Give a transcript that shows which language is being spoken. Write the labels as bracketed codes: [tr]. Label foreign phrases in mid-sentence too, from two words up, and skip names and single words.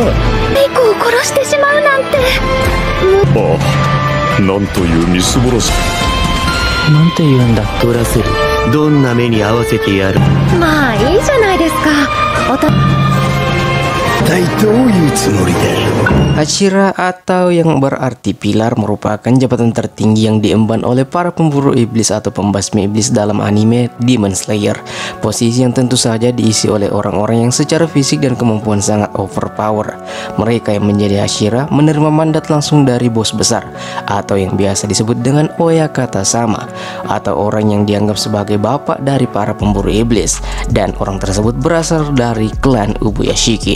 [ja] リコを殺してしまうなんて。ああ、なんというみすぼらしい。なんて言うんだ。取らせる。どんな目に合わせてやる。まあいいじゃないですか。一体どういうつもりだ。 [id] Hashira atau yang berarti pilar merupakan jabatan tertinggi yang diemban oleh para pemburu iblis atau pembasmi iblis dalam anime Demon Slayer. Posisi yang tentu saja diisi oleh orang-orang yang secara fisik dan kemampuan sangat overpower. Mereka yang menjadi Hashira menerima mandat langsung dari bos besar atau yang biasa disebut dengan Oyakata sama, atau orang yang dianggap sebagai bapak dari para pemburu iblis, dan orang tersebut berasal dari klan Ubuyashiki.